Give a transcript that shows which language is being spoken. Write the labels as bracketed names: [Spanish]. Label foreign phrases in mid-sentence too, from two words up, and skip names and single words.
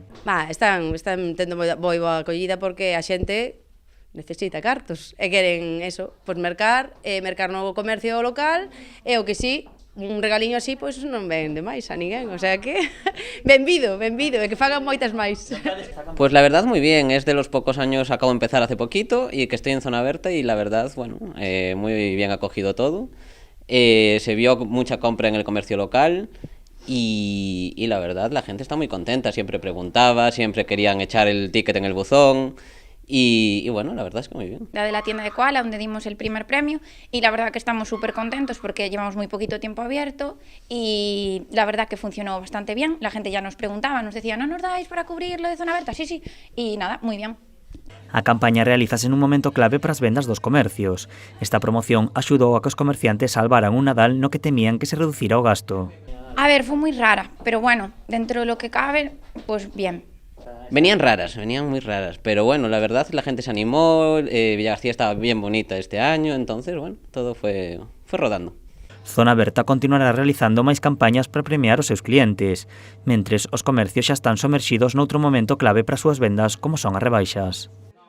[Galician] Están tendo moi boa acollida porque a xente necesita cartos e queren eso, pois mercar no comercio local e o que sí, un regaliño así, pois non vende máis a ninguén, o sea que benvido, e que fagan moitas máis. [Spanish] Pues la verdad muy bien, es de los pocos años, acabo de empezar hace poquito y que estoy en Zona Berta y la verdad, bueno, muy bien acogido todo. Se vio mucha compra en el comercio local y la verdad la gente está muy contenta, siempre preguntaba, siempre querían echar el ticket en el buzón. Y bueno, la verdad es que muy bien. La de la tienda de Koala, donde dimos el primer premio, y la verdad que estamos súper contentos porque llevamos muy poquito tiempo abierto y la verdad que funcionó bastante bien. La gente ya nos preguntaba, nos decía, ¿no nos dais para cubrir lo de Zona Berta? Sí, y nada, muy bien. [Galician] A campaña realízase nun momento clave para as vendas dos comercios. Esta promoción axudou a que os comerciantes salvaran un Nadal no que temían que se reducira o gasto. [Spanish] A ver, fue muy rara, pero bueno, dentro de lo que cabe, pues bien. Venían muy raras, pero bueno, la verdad la gente se animó, Vilagarcía estaba bien bonita este año, entonces bueno, todo fue rodando. [Galician] Zona Berta continuará realizando máis campañas para premiar os seus clientes, mentres os comercios xa están somerxidos noutro momento clave para as súas vendas como son as rebaixas.